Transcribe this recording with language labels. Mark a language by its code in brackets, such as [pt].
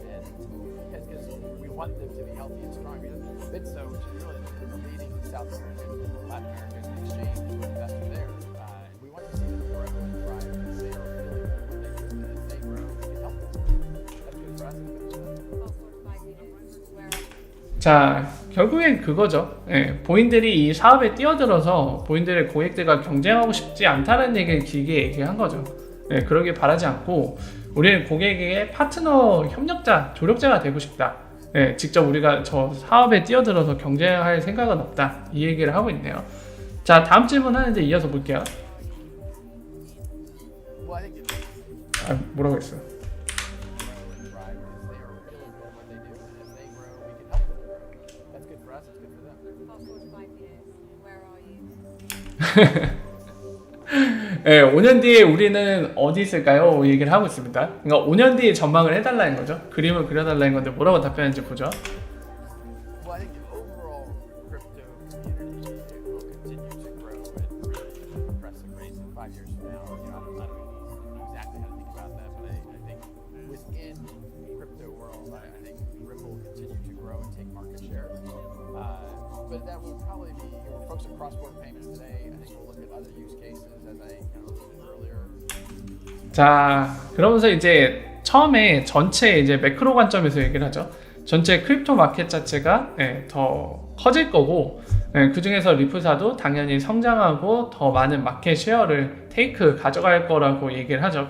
[en] And because we want them to be healthy and strong. Bitso, which is really the leading South American, Latin American exchange, we're an investor there. We want to see them grow and thrive because they are really good at what they do. And as they grow, we can help them. That's good for us. It's good for them. Fast forward 5 years, where [ko] 자, 결국엔 그거죠. 본인들이 이 사업에 뛰어들어서 본인들의 고객들과 경쟁하고 싶지 않다는 얘기를 길게 얘기한 거죠. 그러길 바라지 않고 우리는 고객에게 파트너, 협력자, 조력자가 되고 싶다. 직접 우리가 저 사업에 뛰어들어서 경쟁할 생각은 없다. 이 얘기를 하고 있네요. 자, 다음 질문 하는데 이어서 볼게요. [en] Well, I think it's [ko] 뭐라고 했어요? [en] grow and thrive because they are really good at what they do. And as they grow, we can help them grow. That's good for us. It's good for them. fast forward 5 years, where are you? [ko] 5년 뒤에 우리는 어디 있을까요? 얘기를 하고 있습니다. 그러니까 5년 뒤에 전망을 해달라는 거죠. 그림을 그려달라는 건데 뭐라고 답변하는지 보죠. [en] Well, I think the overall crypto community will continue to grow at really impressive rates in 5 years from now. I don't know exactly how to think about that, but I think within the crypto world, I think Ripple will continue to grow and take market share. But that will probably be, we're focused on cross-border payments today. I think we'll look at other use cases, as I kind of alluded earlier. [ko] 자, 그러면서 이제 처음에 전체 이제 매크로 관점에서 얘기를 하죠. 전체 크립토 마켓 자체가 더 커질 거고, 그 중에서 리프사도 당연히 성장하고 더 많은 마켓 쉐어를 테이크 가져갈 거라고 얘기를 하죠.